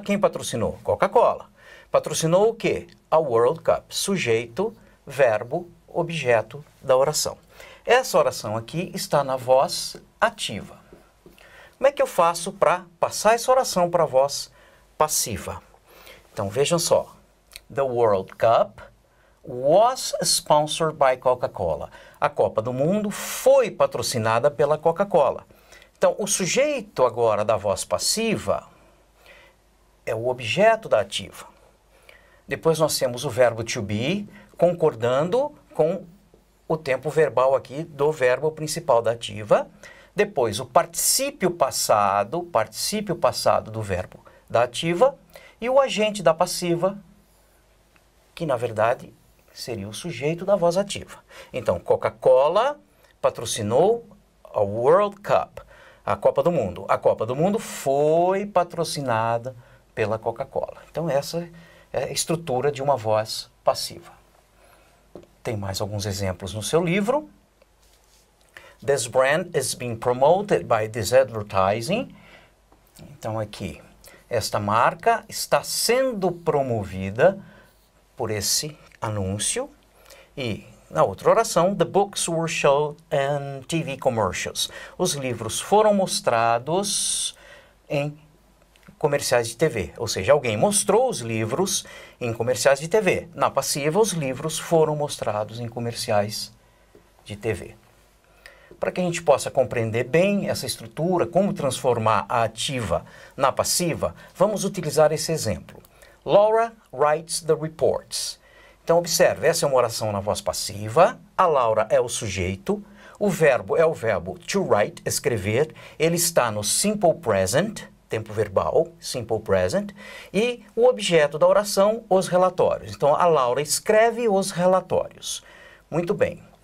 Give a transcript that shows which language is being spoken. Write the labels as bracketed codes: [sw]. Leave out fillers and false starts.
[pt] Quem patrocinou? Coca-Cola. Patrocinou o quê? A World Cup. Sujeito, verbo, objeto da oração. Essa oração aqui está na voz ativa. Como é que eu faço para passar essa oração para a voz passiva? Então, vejam só. [en] The World Cup was sponsored by Coca-Cola. [pt] A Copa do Mundo foi patrocinada pela Coca-Cola. Então, o sujeito agora da voz passiva é o objeto da ativa. Depois nós temos o verbo to be, concordando com o tempo verbal aqui do verbo principal da ativa. Depois, o particípio passado do verbo da ativa. E o agente da passiva, que na verdade seria o sujeito da voz ativa. Então, Coca-Cola patrocinou a World Cup, a Copa do Mundo. A Copa do Mundo foi patrocinada pela Coca-Cola. Então, essa é a estrutura de uma voz passiva. Tem mais alguns exemplos no seu livro. [en] This brand is being promoted by this advertising. [pt] Então, aqui, esta marca está sendo promovida por esse anúncio. E na outra oração, [en] the books were shown in TV commercials. [pt] Os livros foram mostrados em comerciais de TV. Ou seja, alguém mostrou os livros em comerciais de TV. Na passiva, os livros foram mostrados em comerciais de TV. Para que a gente possa compreender bem essa estrutura, como transformar a ativa na passiva, vamos utilizar esse exemplo. [en] Laura writes the reports. [pt] Então, observe, essa é uma oração na voz passiva, a Laura é o sujeito, o verbo é o verbo to write, escrever, ele está no simple present, tempo verbal, simple present, e o objeto da oração, os relatórios. Então, a Laura escreve os relatórios. Muito bem.